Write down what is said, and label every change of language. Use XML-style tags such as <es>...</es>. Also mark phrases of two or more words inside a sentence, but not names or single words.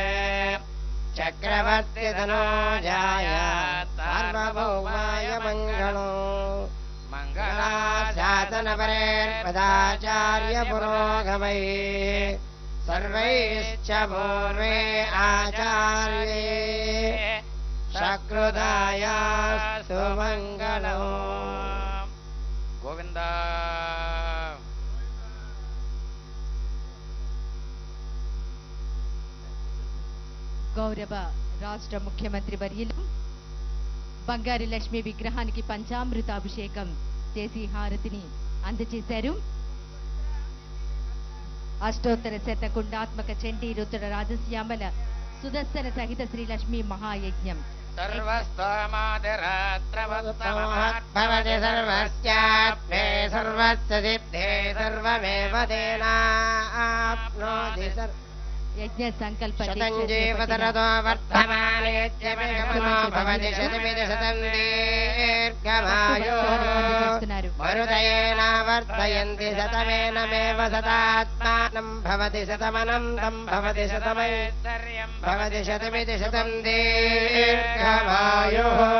<sa>चक्रवर्तितनूजाय सार्वभौमाय मङ्गलम् मङ्गलाशासनपरेर्पदाचार्य पुरोगमैः सर्वैश्च पूर्वे आचार्ये सकृदायास्तु मङ्गलम् गोविन्द</sa> <te>గౌరవ రాష్ట్ర ముఖ్యమంత్రి వర్యులు బంగారు లక్ష్మి విగ్రహానికి పంచామృతాభిషేకం చేసి హారతిని అందజేశారు. అష్టోత్తర శతకుండాత్మక చండీ రుద్ర రాజశ్యామల సుదర్శన సహిత శ్రీ లక్ష్మీ మహాయజ్ఞం</te> <sa>सर्वस्तोमादिरात्रवत्तमहद्भवति सर्वस्यात्मे सर्वस्य सिद्धे सर्वमेव तेनाप्नोति</sa> <te>యజ్ఞ సంకల్ప</te> <sa>शतं जीवतरतो वर्धमानेत्यभिगमनो भवति शतमिति शतं दीर्घमायुः मरुदयेनावर्धयन्ति शतमेनमेव शतात्मानं भवति शतमनन्तं भवति शतमैश्वर्यं भवति शतमिति शतं दीर्घमायुः</sa>